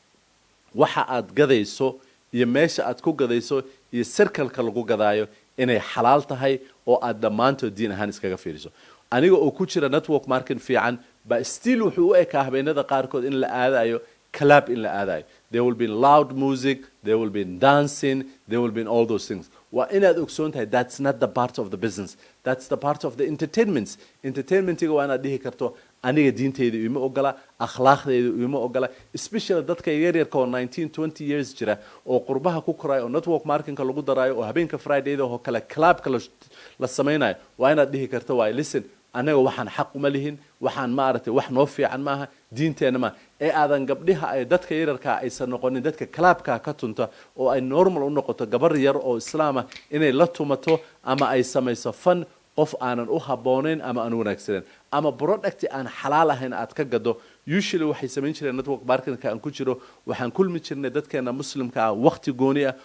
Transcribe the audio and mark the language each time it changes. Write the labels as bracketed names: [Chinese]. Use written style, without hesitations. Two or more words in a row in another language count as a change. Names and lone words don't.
[Somali] waxa aad gadayso iyo meesha aad ku gadayso iyo circle-ka lagu gadaayo inay xalaal tahay oo aad dhammaantood diin ahaan iskaga fiiriso aniga oo ku jira network marketing fiican ba still wuxuu u ekaa habeenada qaarkood in la aadayo club in la aadayo [English] there will be loud music there will be dancing there will be all those things [Somali] waa inaad ogsoon tahay [English] that's not the part of the business that's the part of the entertainmentiga [Somali] waa inaad dhihi karto aniga diinteyda ima ogola akhlaaqdeeda ima ogola especially dadka yaryarka oo 19-20 years jira oo qurbaha ku korayo oo [English] network marketingka [Somali] lagu daraayo oo habeenka fridayda oo kale clubka la samaynayo waa inaad dhihi karto waa listen anaga waxaan xaq uma lihin waxaan maaragtay wax noo fiican maaha diinteena ma ee aadan gabdhaha ay dadka yararka aysan noqonin dadka clubka ka tunta oo ay normal u noqoto gabar yar oo islaama inay la tumato ama ay samayso fan qof aanan u haboonayn ama aan wanaagsaneyn ama product aan xalaal ahayn aad ka gado usually waxay samayn jireen [English] network marketingka [Somali] aan ku jiro waxaan kulmi jirnay dadkeena muslimka ah waqti gooni ah